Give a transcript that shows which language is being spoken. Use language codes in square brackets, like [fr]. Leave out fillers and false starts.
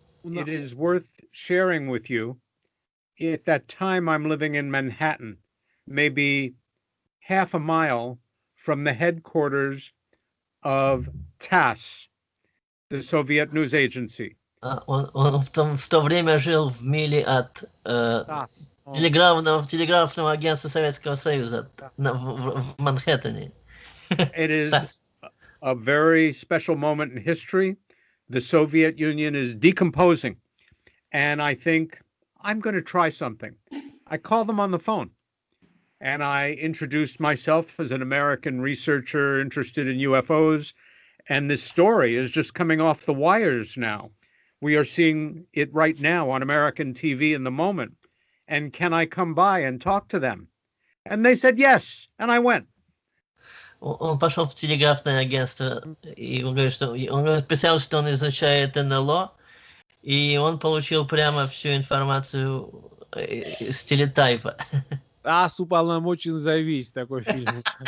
[en] it is worth sharing with you. At that time, I'm living in Manhattan, maybe half a mile from the headquarters of TASS, the Soviet news agency. [ru] Он в то время жил в миле от телеграфного агентства Советского Союза в Манхэттене. [en] It is a very special moment in history. The Soviet Union is decomposing, and I think I'm going to try something. I call them on the phone, and I introduced myself as an American researcher interested in UFOs, and this story is just coming off the wires now. We are seeing it right now on American TV in the moment. And can I come by and talk to them? And they said yes, and I went. [ru] Он пошел в телеграфное агентство, и он говорит, что он писал, что он изучает НЛО, и он получил прямо всю информацию с телетайпа. С уполномочен зависеть, такой фильм.